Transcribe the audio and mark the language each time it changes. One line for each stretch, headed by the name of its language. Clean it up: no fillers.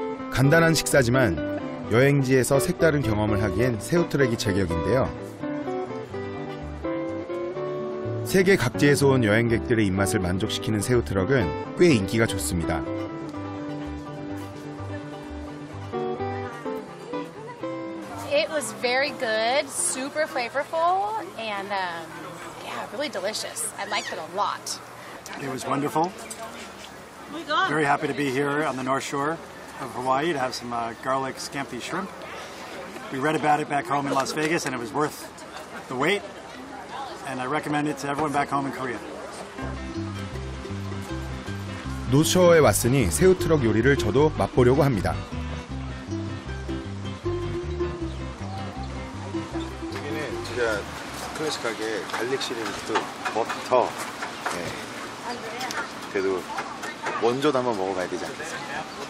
Korean: 간단한 식사지만 여행지에서 색다른 경험을 하기엔 새우트럭이 제격인데요. 세계 각지에서 온 여행객들의 입맛을 만족시키는 새우트럭은 꽤 인기가 좋습니다.
English: It was very good, super flavorful, and yeah, really delicious. I liked it a lot. It was wonderful. Very happy to be here on the North Shore of Hawaii to have some garlic scampi shrimp. We read about it back home in Las Vegas, and it was worth the wait. And I recommend it to everyone back home in Korea.
Korean: 노스쇼어에 왔으니 새우트럭 요리를 저도 맛보려고 합니다. 여기는 진짜 클래식하게 갈릭 시리즈도 버터. 네. 그래도 원조도 한번 먹어봐야 되지 않겠습니까?